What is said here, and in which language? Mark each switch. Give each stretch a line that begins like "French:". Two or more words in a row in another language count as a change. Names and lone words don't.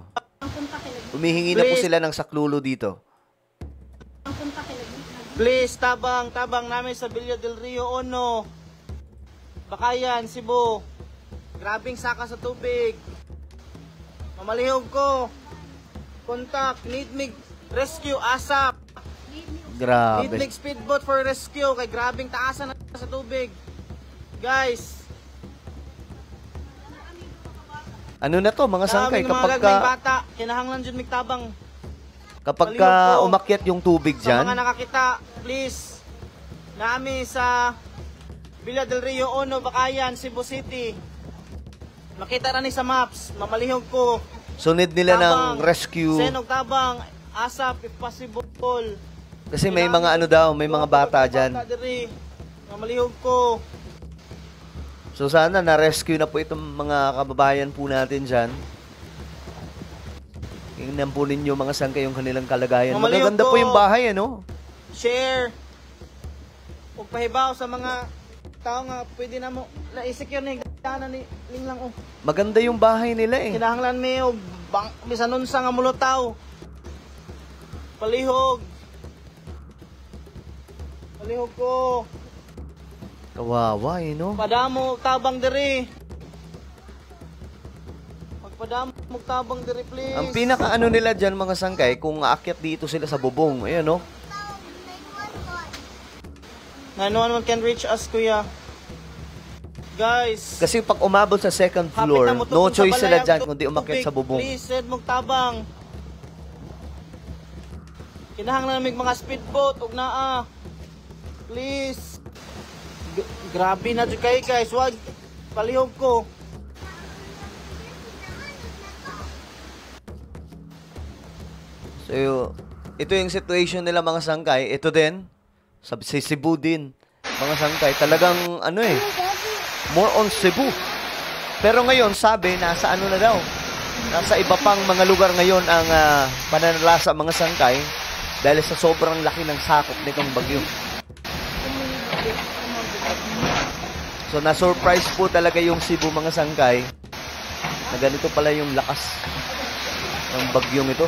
Filipino: Humihingi na po sila ng saklulo dito.
Cebuano: Please, tabang namin sa Villa del Rio Ono. Bakayan, Cebu. Grabing saka sa tubig. Mamalihog ko.
English: Contact, need me rescue ASAP.
Cebuano: Grabe.
English: Need me speedboat for rescue.
Cebuano: Kay grabing taasan na sa tubig. Guys.
Filipino: Ano na to, mga sangkay, kapag
Cebuano: bata, kinahanglan dyan magtabang.
Filipino: Kapag umakyat yung tubig dyan, sa mga nakakita, please,
Cebuano: nami sa Villa del Rio Ono, Bakayan, Cebu City. Makita na ni sa maps, mamalihog ko. sunod nila ng rescue. Senog tabang,
English: ASAP if possible.
Filipino: Kasi may mga ano daw, may mga bata dyan.
Cebuano: Mamalihog ko.
Filipino: So sana na-rescue na po itong mga kababayan po natin dyan. Tingnan po ninyo, mga sangkay, yung kanilang kalagayan. Magaganda po yung bahay, ano? Share.
Cebuano: Huwag pahibaw sa mga tao nga pwede na mo na-secure na yung ni lang. Oh.
Filipino: Maganda yung bahay nila eh.
Cebuano: Kinahanglan may bisanon sa nga mulutaw. Palihog. Palihog ko.
Filipino: Kawawa eh, no?
Cebuano: Padamo tabang diri. Magpadamo tabang diri, please.
Filipino: Ang pinaka-ano nila dyan, mga sangkay, kung aakyat dito sila sa bubong. Ayan, no?
English: 911 can reach us, kuya. Guys.
Filipino: Kasi pag umabot sa second floor,
English: no choice
Filipino: sila dyan kundi umakyat sa bubong.
Cebuano: Please, send mong tabang. Kinahanglan namig mga speedboat, ug naa. Please.
Filipino: Grabe na dyan kayo, guys. Wag.
Cebuano: Palihog ko.
Filipino: So, ito yung situation nila, mga sangkay. Ito din, sa Cebu din, mga sangkay. Talagang, ano eh,
English: more on
Filipino: Cebu. Pero ngayon, sabi, nasa ano na daw, nasa iba pang mga lugar ngayon ang pananalasa, mga sangkay, dahil sa sobrang laki ng sakop nitong bagyo. So, na-surprise po talaga yung Cebu, mga sangkay, na ganito pala yung lakas ng bagyong ito.